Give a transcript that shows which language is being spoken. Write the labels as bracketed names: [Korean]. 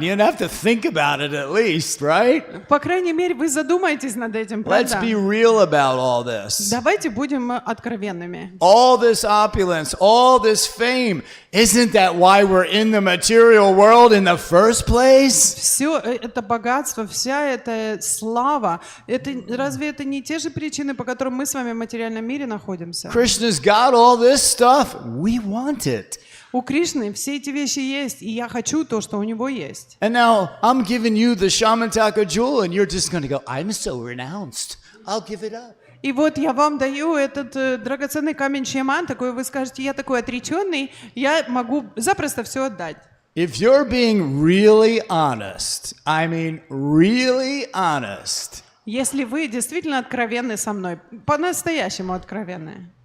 [English] You have to think about it at least, right? [Russian] По крайней мере, вы задумаетесь над этим, [English] Let's [Russian] правда? [English] be real about all this. [Russian] Давайте будем откровенными. [English] All this opulence, all this fame, isn't that why we're in the material world in the first place? [Russian] Все это богатство, вся эта слава, разве это не те же причины, по которым мы с вами в материальном мире находимся? [English] Krishna's got all this stuff. We want it. [Russian] У Кришны все эти вещи есть, и я хочу то, что у него есть. [English] And now I'm giving you the Shamantaka jewel, and you're just going to go, I'm so renounced. I'll give it up. [Russian] И вот я вам даю этот драгоценный камень Шьяман, такой вы скажете, я такой отреченный, я могу запросто все отдать. [English] If you're being really honest, I mean really honest, [Russian] Если вы действительно откровенны со мной, по-настоящему откровенны,